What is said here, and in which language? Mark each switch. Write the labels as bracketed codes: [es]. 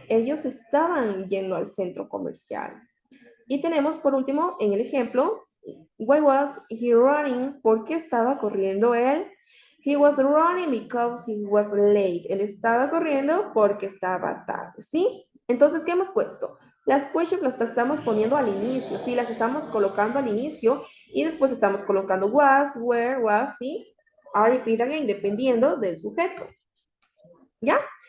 [es] Ellos estaban yendo al centro comercial. Y tenemos por último en el ejemplo, [en] why was he running? [es] ¿Por qué estaba corriendo él? [en] He was running because he was late. [es] Él estaba corriendo porque estaba tarde, ¿sí? Entonces, ¿qué hemos puesto? Las questions las estamos poniendo al inicio, ¿sí? Las estamos colocando al inicio y después estamos colocando was, where, was, ¿sí? Are, repeat again, dependiendo del sujeto. ¿Ya?